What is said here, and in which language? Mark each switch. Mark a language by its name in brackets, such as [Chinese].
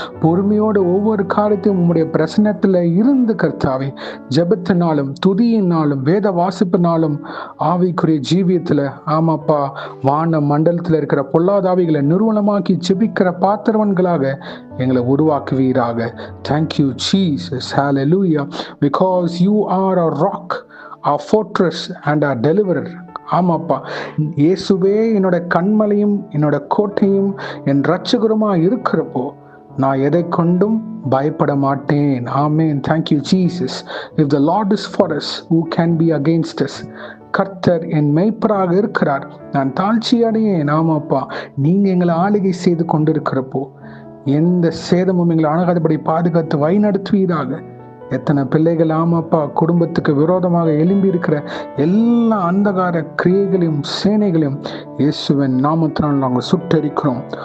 [Tamil] பொறுமையோடு ஒவ்வொரு காரியத்தையும் உம்முடைய பிரசன்னத்தில் இருந்து கர்த்தாவே, ஜெபத்தினாலும் துதியினாலும் வேத வாசிப்பினாலும் ஆவிக்குரிய ஜீவியத்தில் ஆமாப்பா வான மண்டலத்தில் இருக்கிற பொல்லாதாவிகளை நிறுவனமாக்கி ஜெபிக்கிற பாத்திரவன்களாக எங்களை உருவாக்குவீராக. [English] Thank you Jesus, hallelujah, because you are a rock, a fortress and a deliverer. [Tamil] ஆமாப்பா இயேசுவே, என்னோட கண்மலையும் என்னோட கோட்டையும் என் இரட்சகருமா இருக்கிறப்போ நான் எதை கொண்டும் பயப்பட மாட்டேன். [English] Amen. Thank you Jesus. If the Lord is for us, who can be against us? [Tamil] கர்த்தர் என் மெய்ப்பராக இருக்கிறார், நான் தாழ்ச்சி அடையேன். ஆமாப்பா, நீங்க எங்களை ஆளுகை செய்து கொண்டிருக்கிறப்போ எந்த சேதமும் எங்களை அணுகாதபடி பாதுகாத்து வழிநடத்துவீராக. எத்தனை பிள்ளைகள் ஆமாப்பா குடும்பத்துக்கு விரோதமாக எழும்பி இருக்கிற எல்லா அந்தகார கிரியைகளையும் சேனைகளையும் இயேசுவின் நாமத்தினால் நாங்கள் சுட்டரிக்கிறோம்.